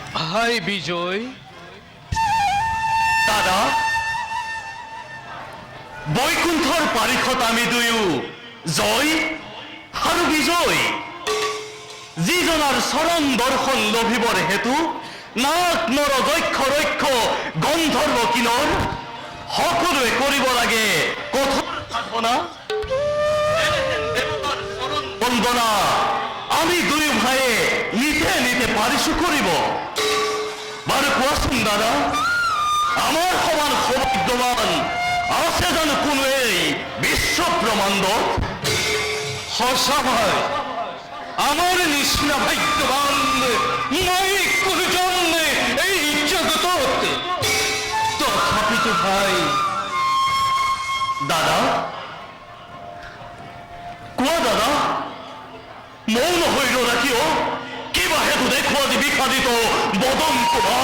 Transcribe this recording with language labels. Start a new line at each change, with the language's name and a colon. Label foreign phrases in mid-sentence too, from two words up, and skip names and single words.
Assamese: হাই বিজয় দাদা বৈকুণ্ঠৰ পাৰিষত আমি দুয়ো জয় আৰু বিজয় যিজনাৰ চৰণ দৰ্শন লভিবৰ হেতু নাক নৰ দক্ষ ৰক্ষ গন্ধৰ্ব কিনৰ সকলোৱে কৰিব লাগে কঠোৰ সাধনা বন্দনা আমি দুয়ো ভাইয়ে নিতে নিতে পাৰিছো কৰিব বাৰু কোৱাচোন দাদা আমার সমান সৌভাগ্যবান আছে জানো কোনো এই বিশ্ব ব্রহ্মাণ্ডত সঁচা ভাই আমার নিচিনা ভাগ্যবান মই কোনোজন এই জগতত তথাপিতো ভাই দাদা কোৱা দাদা মৌন হৈ ৰ'লা কিয় কিবা হেতু দেখুৱা দি বিষাদিত বদন তোমাৰ